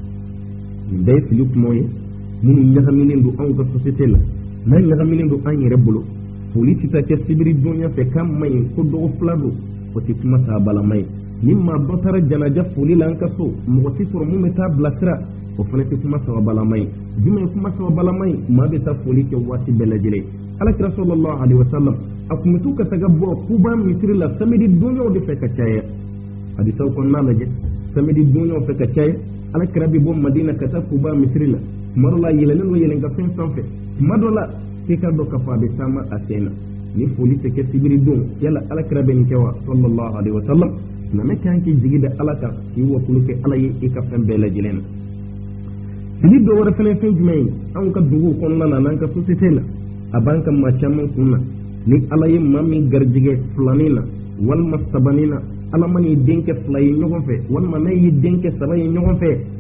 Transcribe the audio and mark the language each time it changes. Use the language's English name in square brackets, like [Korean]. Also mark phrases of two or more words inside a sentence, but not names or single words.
[Bambara] nin bɛɛ ye fili kumaw ye minnu ɲagaminen don anw ka société la n'a ɲagaminen don an yɛrɛ bolo foli tɛ taa kɛ sibiri donya fɛ k'a ma ɲi ko dɔgɔ fila don o tɛ kuma sabalama ye ni maa dɔ taara janaja foli la an ka so mɔgɔ tɛ sɔrɔ mun bɛ taa bilasira o fana tɛ kuma sabalama ye jumɛn ye kuma sabalama ye maa bɛ taa foli kɛ waati bɛɛ lajɛlen alakira [Arabic] صلى الله عليه وسلم [Bambara] a kun bɛ to ka taga bɔ kuba misiri la samedi donyaw de fɛ ka caya hadisaw kɔnɔna lajɛ samedi donyaw fɛ ka caya alakira bɛ bɔ madina ka taa kuba misiri la tuma dɔ la yɛlɛnen don yɛlɛnkafɛn sanfɛ tuma dɔ la k'i ka dɔn k'a fɔ a bɛ taama a sen na ni foli tɛ kɛ sibiri don yala alakira bɛ nin kɛ wa [Arabic] صلى الله عليه وسلم [Bambara] na kan k'i jigi da ala kan k'i wakulu kɛ ala ye i ka fɛn bɛɛ lajɛlen na fili dɔ wɛrɛ fɛnɛ fɛn jumɛn ye anw ka duguw kɔnɔna na n'an ka société la a b'an ka maa caman kun na ni ala ye maa min garijɛgɛ filanin na walima sabanin na ala ma n'i denkɛ fila ye ɲɔgɔn fɛ walima n'a y'i denkɛ saba ye ɲɔgɔn fɛ